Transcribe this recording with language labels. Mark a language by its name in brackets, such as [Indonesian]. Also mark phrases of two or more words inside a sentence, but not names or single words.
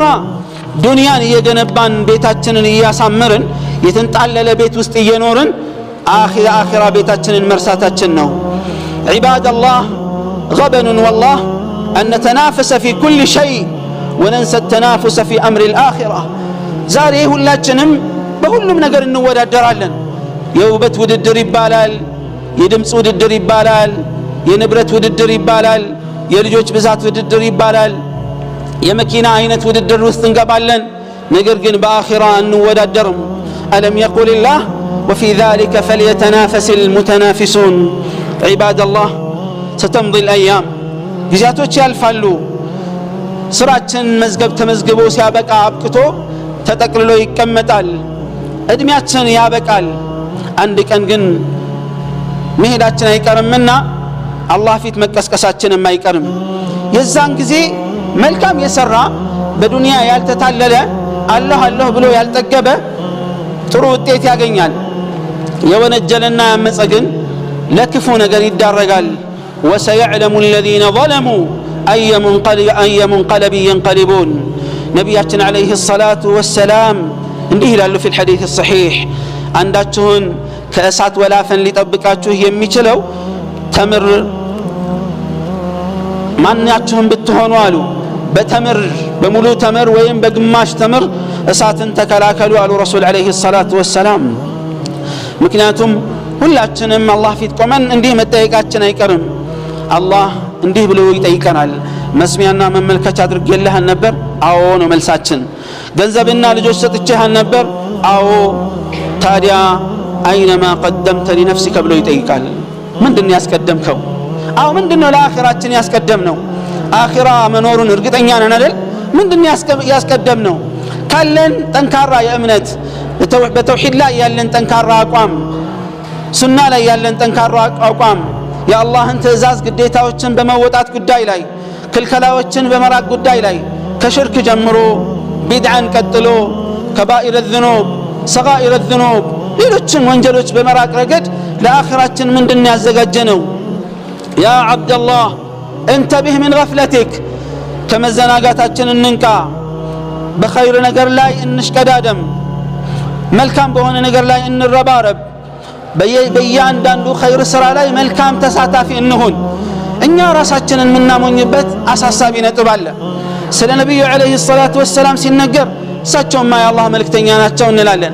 [Amharic] ዱንያን እየገነባን ቤታችንን እያሳመርን የተንጣለለ ቤት ውስጥ እየኖርን አኺራ ቤታችንን መርሳታችን ነው። [Arabic] عباد الله غبنون والله أن نتنافس في كل شيء وننسى التنافس في أمر الآخرة [Amharic] ዛሬ ሁላችንም በሁሉም ነገር እንወዳደራለን። የውበት ውድድር ይባላል፣ የድምፅ ውድድር ይባላል፣ የንብረት ውድድር ይባላል፣ የልጆች ብዛት ውድድር ይባላል የመኪና አይነት ውድድር ውስጥ እንገባለን ነገር ግን በአኺራ እንወዳደርም ألم [Arabic] يقل الله وفي ذلك فليتنافس المتنافسون عباد الله ستمضي الأيام [Amharic] ጊዜያቶች ያልፋሉ ስራችን መዝገብ ተመዝግቦ ሲያበቃ አብቅቶ ተጠቅልሎ ይቀመጣል እድሜያችን ያበቃል አንድ ቀን ግን መሄዳችን አይቀርምና አላህ ፊት መቀስቀሳችንም አይቀርም የዛን ጊዜ መልካም የሰራ በዱንያ ያልተታለለ አላህ አላህ ብሎ ያልጠገበ ጥሩ ውጤት ያገኛል የወነጀለና ያመፀ ግን ለክፉ ነገር ይዳረጋል [Arabic] وسيعلم الذين ظلموا أي منقلب ينقلبون نبياتنا عليه الصلاة والسلام [Amharic] እንዲህ ይላሉ [Arabic] في الحديث الصحيح [Amharic] አንዳችሁን ከእሳት ወላፈን ሊጠብቃችሁ የሚችለው ተምር ማንኛችሁም ብትሆኑ አሉ በተምር በሙሉ ተምር ወይም በግማሽ ተምር እሳትን ተከላከሉ አሉ [Arabic] رسول عليه الصلاة والسلام [Amharic] ምክንያቱም ሁላችንም አላህ ፊት ቆመን እንዲህ መጠየቃችን አይቀርም አላህ እንዲህ ብሎ ይጠይቀናል መስሚያና መመልከቻ አድርጌልህ ነበር አዎ ነው መልሳችን ገንዘብና ልጆች ሰጥቼህ ነበር አዎ ታዲያ [Arabic] أينما قدمت لنفسك [Amharic] ብሎ ይጠይቃል ምንድነው ያስቀደምከው አው ምንድነው ለአኺራችን ያስቀደምነው አኺራ መኖሩን እርግጠኛ ነን አይደል ምንድነው ያስቀደምነው ካለን ጠንካራ የእምነት በተውሂድ ላይ ያለን ጠንካራ አቋም ሱና ላይ ያለን ጠንካራ አቋም የአላህን ትእዛዝ ግዴታዎችን በመወጣት ጉዳይ ላይ ክልከላዎችን በመራቅ ጉዳይ ላይ ከሽርክ ጀምሮ ቢድዓን ቀጥሎ [Arabic] كبائر الذنوب صغائر الذنوب [Amharic] ሌሎችን ወንጀሎች በመራቅ ረገድ ለአኺራችን ምንድነው ያዘጋጀነው [Arabic] يا عبد الله انتبه من غفلتك [Amharic] ከመዘናጋታችን እንንቃ በኸይር ነገር ላይ እንሽቀዳደም መልካም በሆነ ነገር ላይ እንረባረብ በእያንዳንዱ ኸይር ስራ ላይ መልካም ተሳታፊ እንሁን እኛ ራሳችንን ምናሞኝበት አሳሳቢ ነጥብ አለ ስለ ነብዩ [Arabic] عليه الصلاة والسلام [Amharic] ሲነገር እሳቸውማ የአላህ መልእክተኛ ናቸው እንላለን